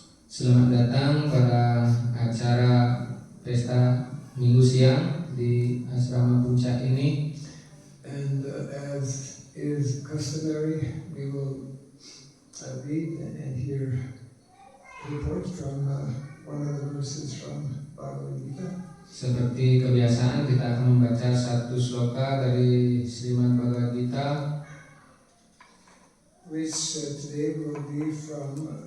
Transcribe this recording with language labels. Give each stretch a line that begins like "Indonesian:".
Indonesian: Selamat datang pada acara pesta Minggu siang di asrama Puncak ini.
English: And as is customary, we will read and hear reports from one of the verses from Bhagavad Gita.
Indonesian: Seperti kebiasaan, kita akan membaca satu sloka dari Srimad Bhagavad Gita,
English: which today will be from